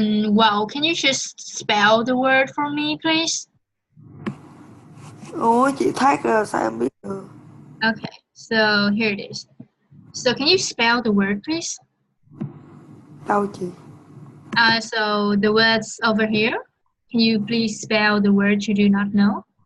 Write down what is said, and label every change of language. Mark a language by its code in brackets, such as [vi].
[en] Well, can you just spell the word for me, please? [vi] Ủa chị thấy rồi sao em biết được? [en] Okay, so here it is. So can you spell the word, please? [vi] Đâu chị? [en] So the words over here. Can you please spell the word you do not know?